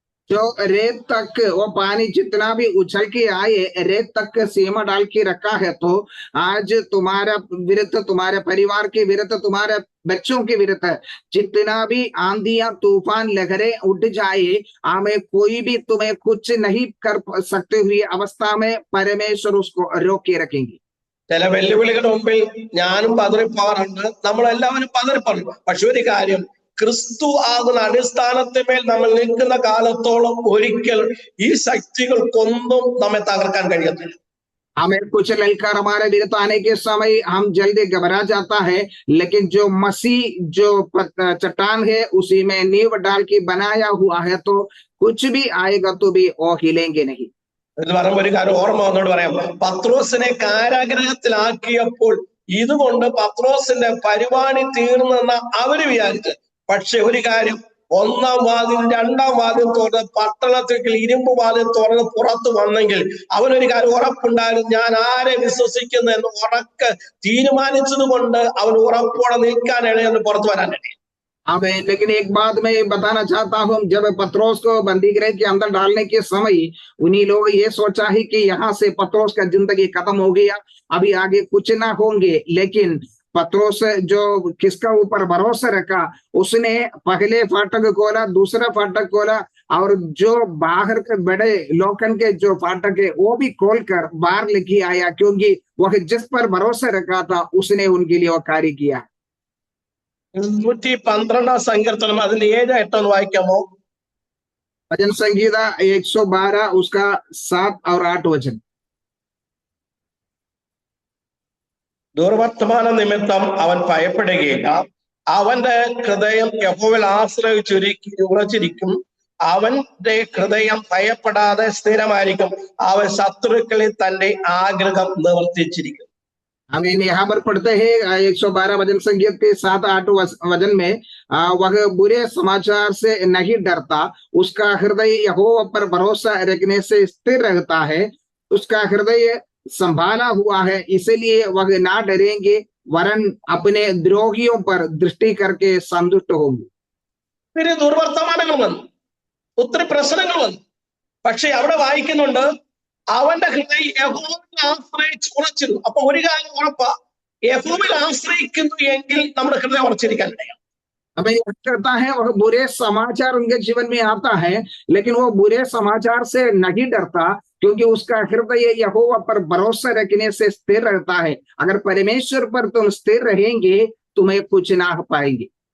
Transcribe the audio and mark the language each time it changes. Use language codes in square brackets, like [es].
[hi] जो रेत तक वो पानी जितना भी उछल के आए रेत तक सीमा डाल के रखा है, तो आज तुम्हारा विरुद्ध, तुम्हारे परिवार के विरुद्ध, तुम्हारे बच्चों के विरुद्ध जितना भी आंधियां तूफान लहरें उठ जाए, हमें कोई भी तुम्हें कुछ नहीं कर सकते हुए अवस्था में परमेश्वर उसको रोक के रखेंगे. [ml] ചില വെല്ലുവിളികളുടെ മുമ്പിൽ ഞാനും പതറിപ്പോകാറുണ്ട്, നമ്മളെല്ലാവരും പതറിപ്പോറും. പക്ഷെ ഒരു കാര്യം, ക്രിസ്തു ആകുന്ന അടിസ്ഥാനത്തിന്മേൽ നമ്മൾ നിൽക്കുന്ന കാലത്തോളം ഒരിക്കൽ ഈ ശക്തികൾക്കൊന്നും നമ്മെ തകർക്കാൻ കഴിയത്തില്ല. [hi] हमें कुछ ललकार हमारे विरुद्ध आने के समय हम जल्दी घबरा जाता है, लेकिन जो मसीह जो चट्टान है उसी में नींव डाल के बनाया हुआ है तो कुछ भी आएगा तो भी वो हिलेंगे नहीं. [ml] ഇത് പറയുമ്പോൾ ഒരു കാര്യം ഓർമ്മ വന്നോട് പറയാം, പത്രോസിനെ കാരാഗ്രഹത്തിലാക്കിയപ്പോൾ ഇതുകൊണ്ട് പത്രോസിന്റെ പരിപാടി തീർന്നെന്ന അവര് വിചാരിച്ചു. പക്ഷെ ഒരു കാര്യം, ഒന്നാം വാതിൽ രണ്ടാം വാതിൽ തുറന്ന് പട്ടണത്തിൽ ഇരുമ്പ് വാതിൽ തുറന്ന് പുറത്തു വന്നെങ്കിൽ അവനൊരു കാര്യം ഉറപ്പുണ്ടായിരുന്നു, ഞാൻ ആരെ വിശ്വസിക്കുന്നു എന്ന് ഉറക്കെ തീരുമാനിച്ചത് കൊണ്ട് അവൻ ഉറപ്പോടെ നിൽക്കാനാണ് എന്ന് പുറത്തു വരാനാണ്. [hi] आमीन. लेकिन एक बात मैं बताना चाहता हूँ, जब पत्रोस को बंदी गृह के अंदर डालने के समय उन्हीं लोग ये सोचा ही कि यहाँ से पत्रोस का जिंदगी खत्म हो गया, अभी आगे कुछ ना होंगे. लेकिन पत्रोस जो किसका ऊपर भरोसा रखा, उसने पहले फाटक खोला, दूसरा फाटक खोला और जो बाहर के बड़े लोकन के जो फाटक है वो भी खोलकर बाहर लेके आया, क्योंकि वह जिस पर भरोसा रखा था उसने उनके लिए वो कार्य किया. [ml] 112 സങ്കീർത്തനം അതിന്റെ 7-8 വായിക്കാമോ? [hi] भजन संगीता 112 उसका 7 और 8 वचन. [ml] ദുർവർത്തമാന നിമിത്തം അവൻ ഭയപ്പെടുകയില്ല, അവന്റെ ഹൃദയം യഹോവയിൽ ഉറച്ചിരിക്കും, അവന്റെ ഹൃദയം ഭയപ്പെടാതെ സ്ഥിരമായിരിക്കും, അവൻ ശത്രുക്കളിൽ തന്റെ ആഗ്രഹം നിവർത്തിച്ചിരിക്കും. [hi] हमें यहाँ पर पढ़ते हैं 112 भजन संगीत के 7-8 वचन में, वह बुरे समाचार से नहीं डरता, उसका हृदय यहोवा पर भरोसा रखने से स्थिर रहता है, उसका हृदय संभाला हुआ है, इसलिए वह ना डरेंगे, वरन अपने द्रोहियों पर दृष्टि करके संतुष्ट होंगे। [ml] ഒത്തിരി ദുർവർത്തമാനങ്ങൾ വന്നു, ഒത്തിരി പ്രശ്നങ്ങൾ വന്നു. പക്ഷെ അവിടെ വായിക്കുന്നുണ്ട്, അവന്റെ ഹൃദയം യഹോവയെ ആശ്രയിച്ച് ഉറച്ചിരുന്നു. അപ്പൊ ഒരു കാര്യം ഉറപ്പാ, യഹോവയിൽ ആശ്രയിക്കുന്നു എങ്കിൽ നമ്മുടെ ഹൃദയം ഉറച്ചിരിക്കാൻ ഇടയാണ്. [hi] हमें यह करता है, वह बुरे समाचार उनके जीवन में आता है, लेकिन वो बुरे समाचार से नहीं डरता, क्योंकि उसका हृदय यहोवा पर भरोसा रखने से स्थिर रहता है। अगर परमेश्वर पर तुम स्थिर रहेंगे, तुम्हें कुछ ना पाएंगे।